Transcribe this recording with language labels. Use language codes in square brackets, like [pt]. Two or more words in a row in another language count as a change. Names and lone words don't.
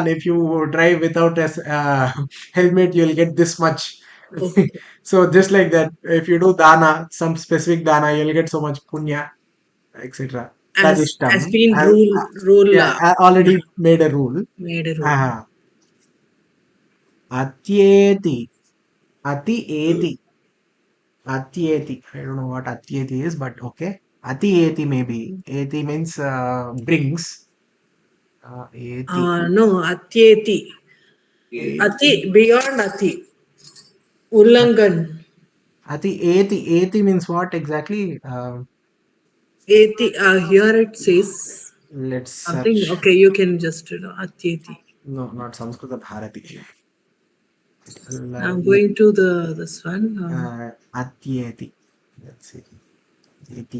[en] If you drive without a helmet, you'll get this much. Okay. So just like that, if you do dana, some specific dana, you'll get so much punya, etc. As Pradishtam, been rule yeah, yeah, already made a rule. made a rule. [sa] Uh, अत्येति, अति एति. [en] Atyeti. I don't know what atyeti is, but okay. Atyeti maybe. Eti means brings. Eti. No, [sa] अत्येति। अति [en] Eti. beyond ati. At- Ullangan. [sa] अति एति. [en] Eti means what exactly? Eti. Here it says Let's something. search. Okay, you can just atyeti. No, not Samskrita Bharati. I'm L- going to the this one. Atyeti. Let's see. Eti.